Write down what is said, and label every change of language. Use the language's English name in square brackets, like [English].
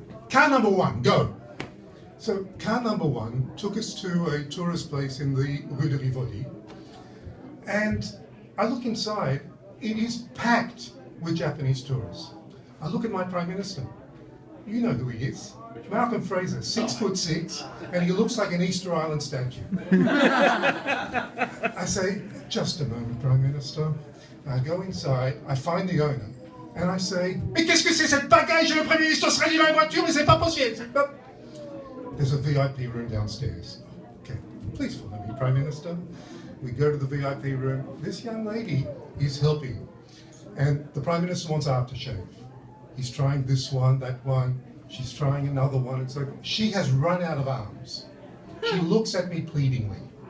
[English] Car number one, go. So car number one took us to a tourist place in the Rue de Rivoli, and I look inside, it is packed with Japanese tourists. I look at my Prime Minister. You know who he is. Malcolm Fraser, 6'6", and he looks like an Easter Island statue. I say, just a moment, Prime Minister. I go inside, I find the owner, and I say, [French] mais qu'est-ce que c'est cette bagage? Le Premier ministre sera dans la voiture, mais c'est pas possible. [English] There's a VIP room downstairs. Okay, please follow me, Prime Minister. We go to the VIP room. This young lady is helping, and the Prime Minister wants aftershave. He's trying this one, that one. She's trying another one. And so she has run out of arms. She looks at me pleadingly.